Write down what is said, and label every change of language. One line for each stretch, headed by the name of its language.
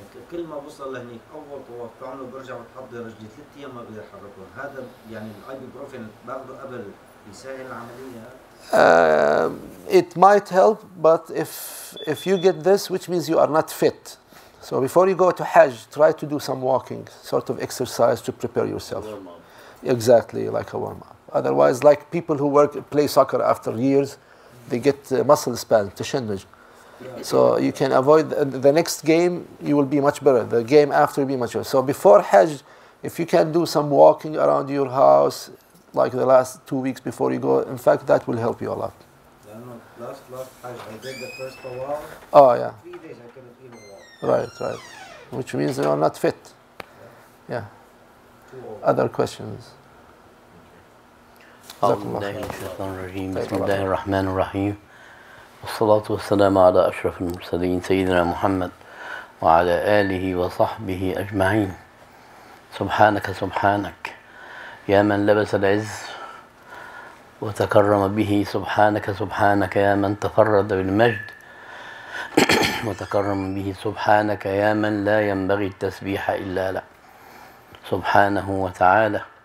Arabic: كل ما بوصل لهنيك اول طواف بعمله برجع بتحضر رجلي 3 ايام ما بقدر احركهم. هذا يعني الايبوبروفين باخذه قبل يسهل العمليه.
English: It might help, but if you get this, which means you are not fit. So before you go to Hajj, try to do some walking, sort of exercise to prepare yourself. Exactly, like a warm-up. Otherwise, like people who play soccer after years, they get muscle spasm, تشنج. So you can avoid the next game, you will be much better. The game after will be much better. So before Hajj, if you can do some walking around your house, like the last 2 weeks before you go, in fact, that will help you a lot. Last Hajj, I did the first tawaf. Oh, yeah. 3 days I couldn't even walk. Right. Which means you are not fit. Yeah. Other questions?
Arabic: أعوذ بالله من الشيطان الرجيم بسم الله الرحمن الرحيم والصلاة والسلام على أشرف المرسلين سيدنا محمد وعلى آله وصحبه أجمعين سبحانك يا من لبس العز وتكرم به سبحانك يا من تفرد بالمجد وتكرم به سبحانك يا من لا ينبغي التسبيح إلا له سبحانه وتعالى